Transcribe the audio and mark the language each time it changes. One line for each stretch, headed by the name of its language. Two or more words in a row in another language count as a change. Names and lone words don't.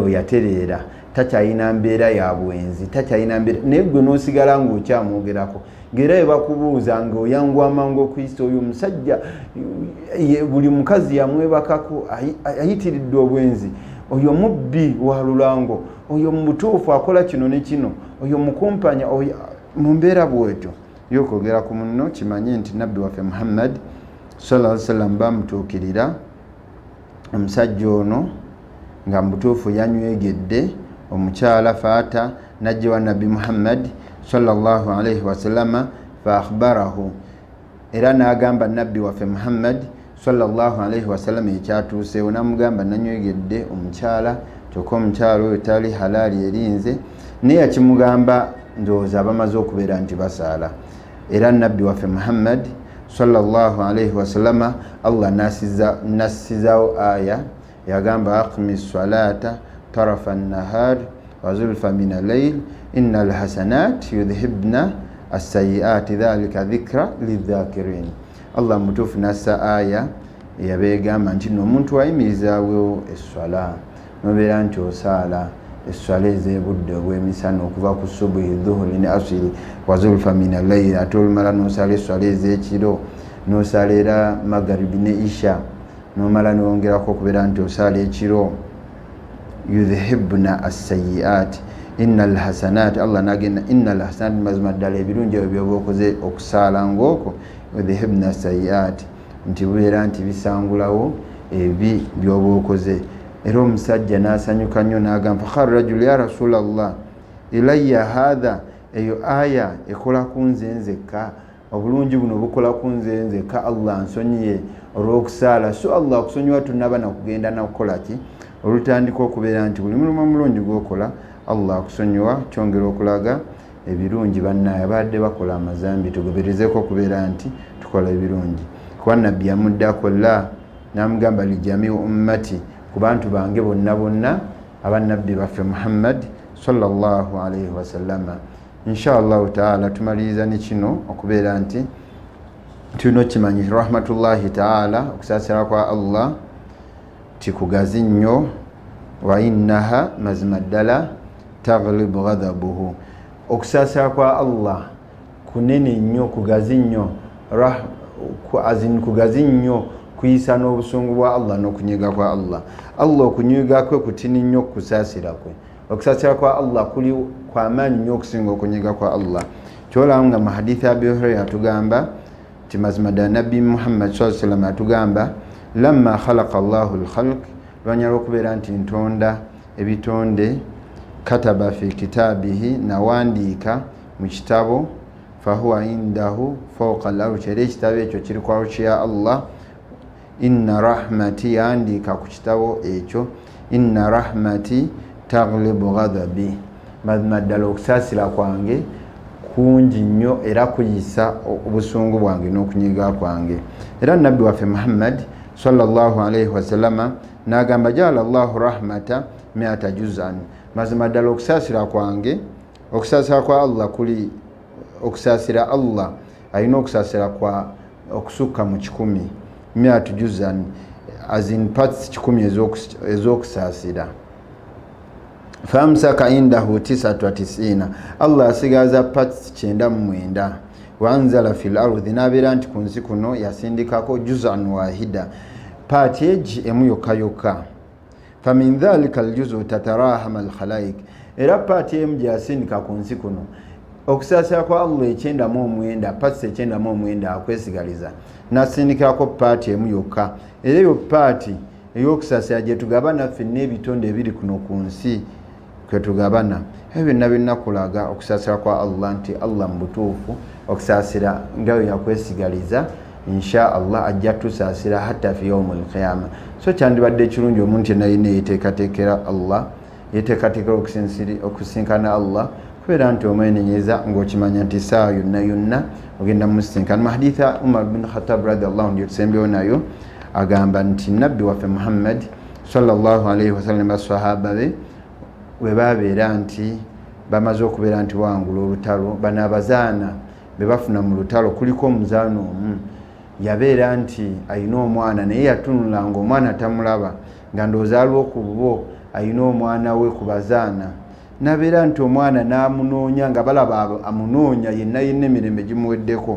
Ganda: oyo yatereera takyalina mbeera ya bwenzi takyalina mbeera naye gwe n'osigala ng'okyamwogerako ng'era bwe bakubuuza ng'oyangu amangu okuyisa oyo omusajja buli mukazi yamwebakako ayitiridde obwenzi oyo mubbi wa lulango oyo mu butuufu akola kino ne kino oyo mukumpanya mu mbeera bwetyo yokwogera ku munno kimanye nti nabbi waffe Muhammad
Arabic: صلى الله عليه وسلم
Ganda: bamutuukirira omusajja ono nga mu butuufu yanywegedde omukyala faata najja wa Nabbi Muhammad
Arabic: صلى الله عليه وسلم فأخبره
Ganda: era n'agamba nabbi waffe Muhammad
Arabic: صلى الله عليه وسلم
Ganda: ekyatuuseewo n'amugamba nanywegedde omukyala kyokka omukyala oyo tali halaali erinze naye yakimugamba ndowooza bamaze okubeera nti basaala. Era nabbi waffe Muhammad
Arabic: صلى الله عليه وسلم
Ganda: Allah nassizaawo aya yagamba
Arabic: أقم الصلاة طرفي النهار وزلفا من الليل إن الحسنات يذهبن السيئات ذلك ذكرى للذاكرين.
Ganda: Allah mutuufu nassa aya yabeegamba nti n'omuntu ayimirizaawo esswala nobeera nti osaala esswala ez'ebudde obw'emisana okuva ku subuhi dhuhuri ne asiri
Arabic: وزلفا من الليل
Ganda: ate olumala n'osala esswala ez'ekiro n'osala era magaribi ne isha n'omala n'ongerako okubeera nti osala ekiro
Arabic: يذهبن السيئات إن الحسنات
Ganda: Allah nagenda
Arabic: إن الحسنات
Ganda: mazima ddala ebirungi ebyo byoba okoze okusaala ng'okwo
Arabic: يذهبن السيئات
Ganda: nti bubeera nti bisangulawo ebi byoba okoze. Era omusajja n'asanyuka nnyo n'agamba
Arabic: فقال رجل يا رسول الله إلي هذا
Ganda: eyo aya ekola ku nze nzekka obulungi buno bukola ku nze nzekka Allah nsonyiye olw'okusaala so Allah akusonyiwa tunaba nakugenda nakukola ki olutandika okubeera nti buli mulimu omulungi gwokola Allah akusonyiwa kyongera okulaga ebirungi bannaye abadde bakola amazambi tugoberezeko okubeera nti tukola ebirungi kuba nabbi yamuddako la n'amugamba
Arabic: لجميع أمتي
Ganda: ku bantu bange bonna abannabbi baffe Muhammad
Arabic: صلى الله عليه وسلم. إن شاء الله تعالى
Ganda: tumaliriza ne kino okubeera nti tulina okimanyi
Arabic: رحمة الله تعالى
Ganda: okusaasira kwa Allah tikugazi nnyo
Arabic: وإنها
Ganda: mazima ddala
Arabic: تغلب غضبه.
Ganda: Okusaasira kwa Allah kunene nnyo kugazi nnyo kugazi nnyo kuyisa n'obusungu bwa Allah n'okunyiga kwa Allah. Allah okunyiga kwe kutini nnyo kusaasira kwe. Okusaasira kwa Allah kuli kw'amaanyi nnyo okusinga okunyiga kwa Allah. Kyolaba nga mu hadithi ya Abi Hurayra atugamba ti mazima ddala Nabbi Muhammad
Arabic: صلى الله عليه وسلم
Ganda: atugamba
Arabic: لما خلق الله الخلق
Ganda: lwanyala okubeera nti ntonda ebitonde
Arabic: كتب في كتابه
Ganda: nawandiika mu kitabo
Arabic: فهو عنده فوق العرش
Ganda: era ekitabo ekyo kiri ku arshi ya Allah.
Arabic: إن رحمتي
Ganda: yandika ku kitabo ekyo
Arabic: إن رحمتي تغلب غضبي
Ganda: mazima ddala okusaasira kwange kungi nnyo era kuyisa obusungu bwange n'okunyiga kwange. Era nabbi waffe Muhammad
Arabic: صلى الله عليه وسلم
Ganda: nagamba
Arabic: جعل الله الرحمة 100 جزء,
Ganda: mazima ddala okusaasira kwange, okusaasira kwa Allah kuli okusaasira Allah alina okusaasira kwa okusukka mu 100 100 juz'an,
English: as in parts 10 ez'okusaasira.
Arabic: فأمسك عنده 99, Allah asigaza parts 99. وأنزل في الأرض,
Ganda: nabeera nti ku nsi kuno yasindikako
Arabic: جزءا واحدا,
Ganda: part egi emu yokka yokka.
Arabic: فمن ذلك الجزء تتراحم الخلائق,
Ganda: era part emu gyasindika ku nsi kuno okusaasira kwa Allah 99, parts 99 akwesigaliza, nasindikako part emu yokka, era eyo part ey'okusaasira gye tugabana ffenna ebitonde ebiri kuno ku nsi kwetugabana. Ebyo byonna kulaga okusaasira kwa Allah nti Allah mbutuufu okusaasira nga bwe yakwesigaliza,
Arabic: إن شاء الله
Ganda: ajja tusaasira
Arabic: حتى في يوم القيامة.
Ganda: So kyandibadde ekirungi omuntu yenna yina yeteekateekera Allah, yeteekateekera okusinkana Allah, kubeera nti omwenenyeza ng'okimanya nti saa yonna yonna ogenda musinkana. Mu haditha Umar bin Khattab
Arabic: رضي الله عنه
Ganda: tusembewo nayo agamba nti nabbi waffe Muhammad
Arabic: صلى الله عليه
Ganda: wasallam basahaba be bwe babeera nti bamaze okubeera nti wangula olutalo, bano abazaana be bafuna mu lutalo kuliko omuzaana omu yabeera nti ayina omwana naye yatunulanga omwana tamulaba, nga ndowooza aliwo ku bo ayina omwana we ku bazaana, nabeera nti omwana n'amunoonya nga balaba amunoonya yenna emirembe gimuweddeko.